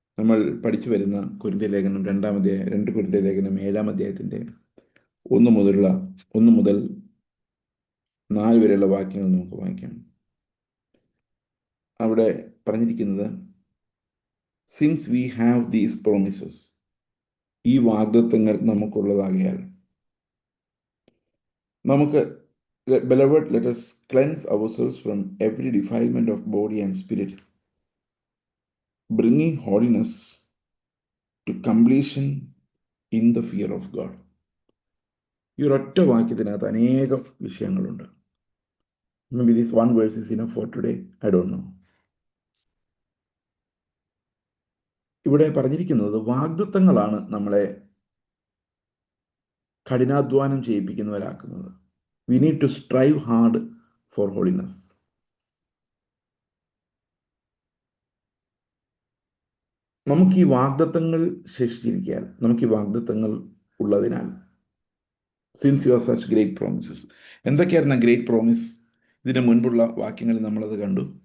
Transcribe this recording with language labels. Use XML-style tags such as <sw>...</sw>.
<ml>നമ്മൾ പഠിച്ചു വരുന്ന കൊരിന്ത്യർ ലേഖനം 2 കൊരിന്ത്യർ ലേഖനം 7-ാം അധ്യായത്തിൻ്റെ 1 മുതൽ 4 വരെയുള്ള വാക്യങ്ങൾ നമുക്ക് വായിക്കാം.</ml> <en>അവിടെ പറഞ്ഞിരിക്കുന്നത്, since we have these promises,</en> <ml>ഈ വാഗ്ദത്തങ്ങൾ നമുക്കുള്ളതാകിയാൽ നമുക്ക്,</ml> <en>beloved, let us cleanse ourselves from every defilement of body and spirit, bringing holiness to completion in the fear of God.</en> <ml>ഈ ഒരൊറ്റ വാക്യത്തിനകത്ത് അനേകം വിഷയങ്ങളുണ്ട്.</ml> <en>Maybe this one verse is enough for today. I don't know.</en> <ml>ഇവിടെ പറഞ്ഞിരിക്കുന്നത് വാഗ്ദത്തങ്ങളാണ് നമ്മളെ കഠിനാധ്വാനം ചെയ്യിപ്പിക്കുന്നവരാക്കുന്നത്.</ml> <en>We need to strive hard for holiness.</en> <ml>നമുക്ക് ഈ വാഗ്ദത്തങ്ങൾ ശേഷിച്ചിരിക്കാൻ, നമുക്ക് ഈ വാഗ്ദത്തങ്ങൾ ഉള്ളതിനാൽ,</ml> <en>Since you are such great promises.</en> <ml>എന്തൊക്കെയായിരുന്നു ഗ്രേറ്റ് പ്രോമിസ്? ഇതിന് മുൻപുള്ള വാക്യങ്ങളിൽ നമ്മളത് കണ്ടു.</ml>